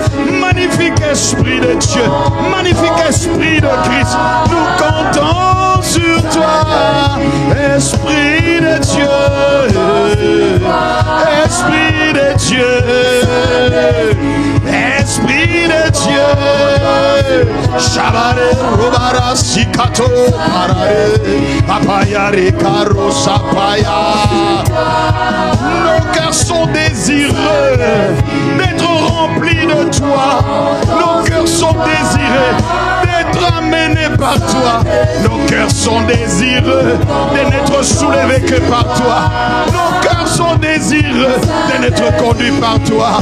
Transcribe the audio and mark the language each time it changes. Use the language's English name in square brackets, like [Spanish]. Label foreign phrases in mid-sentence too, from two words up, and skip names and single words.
[French] Magnifique Esprit de Dieu, magnifique Esprit de Christ, nous comptons sur toi. Esprit de Dieu, Esprit de Dieu, Esprit de Dieu. Shabare robara sikato parare apayare karo sapaya. Nos cœurs sont désireux d'être remplis de toi. Nos cœurs sont désireux d'être amenés par toi. Nos cœurs sont désireux de n'être soulevés que par toi. Nos cœurs sont désireux de n'être conduits par toi.